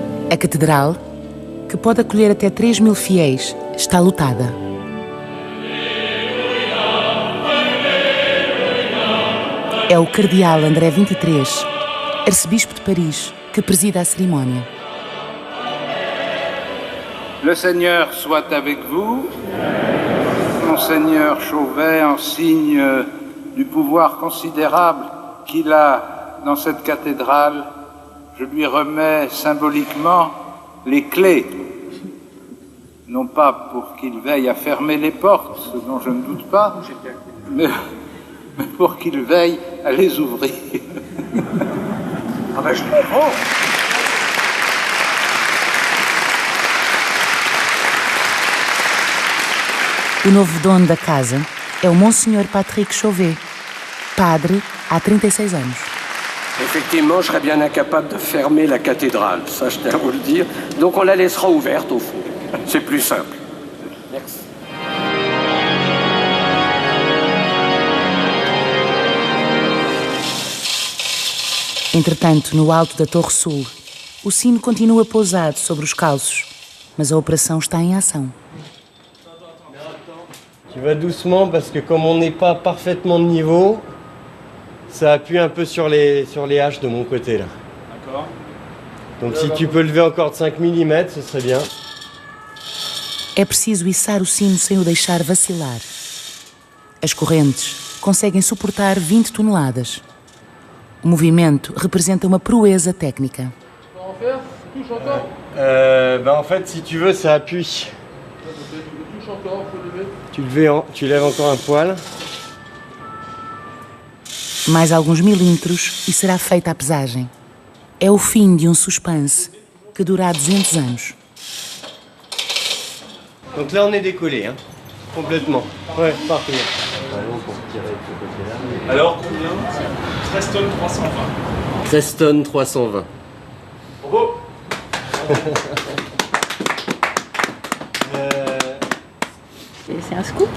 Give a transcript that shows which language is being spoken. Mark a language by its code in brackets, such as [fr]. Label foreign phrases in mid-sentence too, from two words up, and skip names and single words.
[pt] A catedral, que pode acolher até 3.000 fiéis, está lotada. É o cardeal André XXIII, arcebispo de Paris, que presida a cerimónia. [fr] Le Seigneur soit avec vous. Monseigneur Chauvet, en signe du pouvoir considérable qu'il a dans cette cathédrale, je lui remets symboliquement les clés. Non pas pour qu'il veille à fermer les portes, ce dont je ne doute pas, mais pour qu'il veille à les ouvrir. Ah ben je les prends. [pt] O novo dono da casa é o Monseigneur Patrick Chauvet, padre há 36 anos. [fr] Effectivement, je serais bien incapable de fermer la cathédrale, ça je tiens à vous le dire. Donc on la laissera ouverte au fond. C'est plus simple. Merci. [pt] Entretanto, no alto da Torre Sul, o sino continua pousado sobre os calços, mas a operação está em ação. [fr] Tu vas doucement parce que comme on n'est pas parfaitement de niveau, ça appuie un peu sur les haches de mon côté là. D'accord. Donc si tu peux lever encore de 5 mm, ce serait bien. [pt] É preciso içar o sino sem o deixar vacilar. As correntes conseguem suportar 20 toneladas. O movimento representa uma proeza técnica. [fr] En faire, tu touches encore. En fait, si tu veux, ça appuie. Tu touches encore, faut lever. Tu lèves encore un poil. [pt] Mais alguns milímetros e será feita a pesagem. É o fim de um suspense que dura há 200 anos. [fr] Donc là, on est décollé, hein, complètement. Ouais, parfait. Alors combien 13 tonnes 320. 13 tonnes 320. Bravo. C'est un scoop.